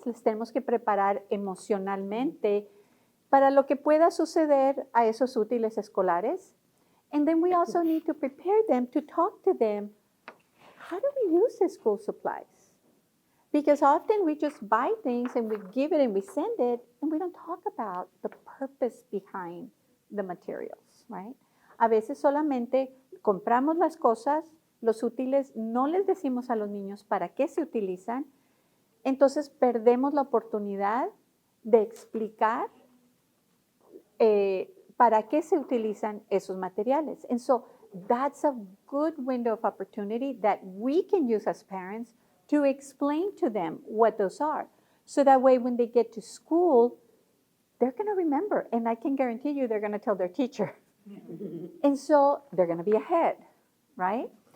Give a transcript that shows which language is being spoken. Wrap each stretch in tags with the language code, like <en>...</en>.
<es>Les tenemos que preparar emocionalmente para lo que pueda suceder a esos útiles escolares.</es> <en>And then we also need to prepare them to talk to them. How do we use the school supplies? Because often we just buy things and we give it and we send it, and we don't talk about the purpose behind the materials, right?</en> <es>A veces solamente compramos las cosas, los útiles, no les decimos a los niños para qué se utilizan, entonces perdemos la oportunidad de explicar para qué se utilizan esos materiales.</es> <en>And so that's a good window of opportunity that we can use as parents to explain to them what those are. So that way when they get to school, they're going to remember. And I can guarantee you they're going to tell their teacher. And so they're going to be ahead, right?</en>